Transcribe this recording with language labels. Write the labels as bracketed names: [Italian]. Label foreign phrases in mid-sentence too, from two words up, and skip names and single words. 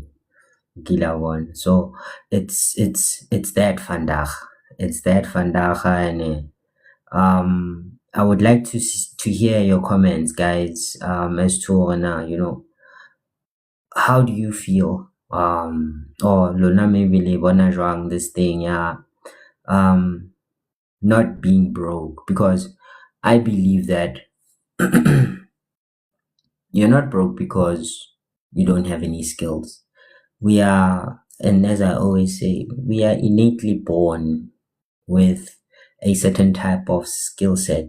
[English] One. So it's that vandaag. It's that vandaag, and I would like to hear your comments, guys, as to how do you feel, or [Southern Sotho] lona maybe le bona jwang [English] this thing, not being broke, because I believe that you're not broke because you don't have any skills. We are, and as I always say, we are innately born with a certain type of skill set.